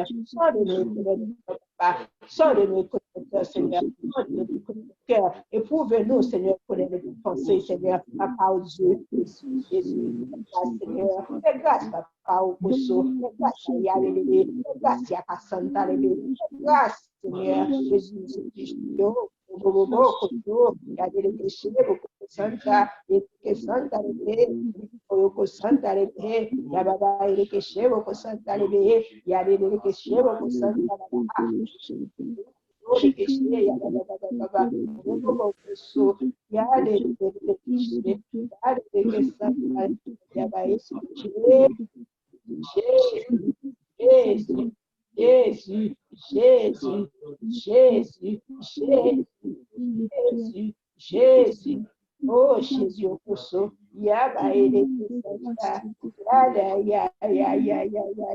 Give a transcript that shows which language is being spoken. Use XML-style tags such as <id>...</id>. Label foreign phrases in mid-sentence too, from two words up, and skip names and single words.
<fr>Sonde-nous et connais-nous, Papa. Sonde-nous et connais-nous, Seigneur. Sonde-nous et connais-nous, cœur. Éprouve-nous, Seigneur, connais-nous nos pensées, Seigneur. Papa, oh Dieu. Jésus, Seigneur. Fais grâce, Papa, au Posso. Fais grâce à Yalélé. Fais grâce à Cassandra Lébé. Fais grâce, Seigneur. Jésus, Santa, que Santa Lebe, Oko Santa Lebe, Yababa Ereke Shevo, Santa Lebe, Yadele que Shevo, Santa Lebe, que Shevo, Yababa, Oko Yade, que Santa Yabae, Jésus, Jésus, Jésus, Jésus, Jésus, Jésus, oh Jésus, au pousseau, Yaba et les Santa, Yada, ya, ya, ya, ya, ya,</fr>